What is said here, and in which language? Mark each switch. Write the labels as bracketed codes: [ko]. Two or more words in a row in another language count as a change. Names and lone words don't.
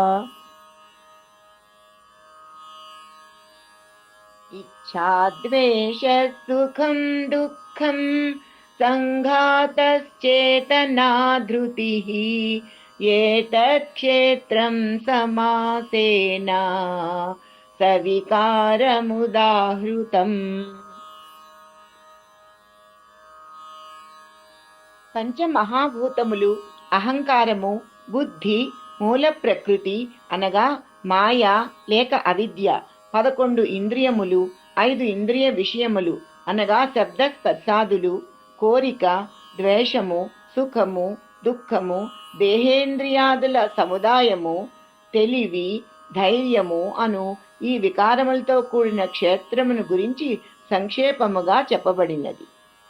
[sa] इच्छा द्वेषः सुखं दुःखं सङ्घातश्चेतना धृतिः एतत् क्षेत्रं समासेन सविकारमुदाहृतम्। [te] పంచమహాభూతములు అహంకారము, బుద్ధి, మూల ప్రకృతి అనగా మాయ లేక అవిద్య, 11 ఇంద్రియములు, 5 ఇంద్రియ విషయములు అనగా శబ్ద స్పర్శాదులు, కోరిక, ద్వేషము, సుఖము, దుఃఖము, దేహేంద్రియాదుల సముదాయము, తెలివి, ధైర్యము అను ఈ వికారములతో కూడిన క్షేత్రమును గురించి సంక్షేపముగా చెప్పబడినది.